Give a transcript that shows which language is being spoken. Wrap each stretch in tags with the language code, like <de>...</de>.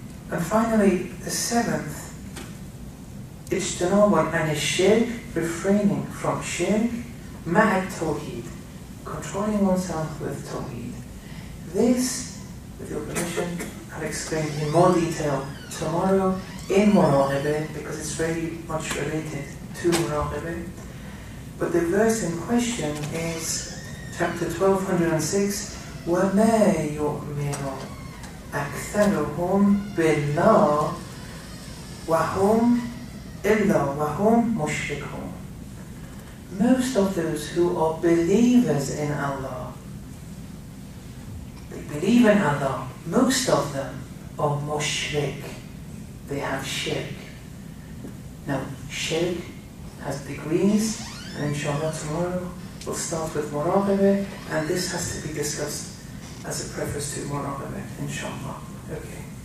<en>And finally, the 7th,</en> <ar>اجتناب عن الشرك,</ar> <en>refraining from shirk,</en> <ar>مع التوحيد,</ar> <en>controlling oneself with tawheed. This, with your permission, I'll explain in more detail tomorrow in muraqabah, because it's very much related to muraqabah. But the verse in question is chapter 1206,</en> <ar>وَمَا يُؤْمِنُ أَكْثَرُهُمْ بِاللَّهِ وَهُمْ إِلَّا وَهُمْ مُشْرِكُونَ.</ar> <en>Most of those who are believers in Allah, they believe in Allah, most of them are mushrik. They have shirk. Now, shirk has degrees, and inshallah tomorrow we'll start with muraqabah, and this has to be discussed as a preface to muraqabah, inshallah. Okay.</en>